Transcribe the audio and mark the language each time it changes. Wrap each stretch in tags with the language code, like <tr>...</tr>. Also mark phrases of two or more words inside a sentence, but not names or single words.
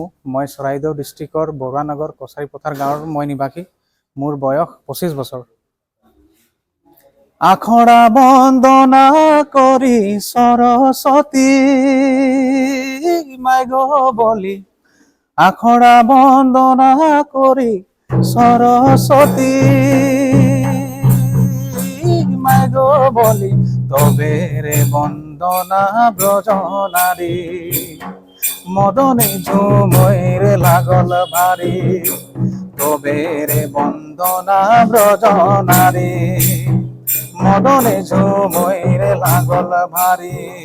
<as>মই চৰাইদেউ ডিষ্ট্ৰিক্টৰ বৰুৱানগৰ কছাৰীপথাৰ গাঁৱৰ মই নিবাসী। মোৰ বয়স 25 বছৰ।</as> <sck>আখৰা বন্দনা কৰি সৰস্বতী মাই গো বলি, আখৰা বন্দনা কৰি সরস্বতী মাই গো বলি, তবে রে বন্দনা ব্রজনারী, মদনে ঝুমৈর লাগল ভারী, তবে রে বন্দনা ব্রজনারী, মদনে ঝুমৈর লাগল ভারী।</sck>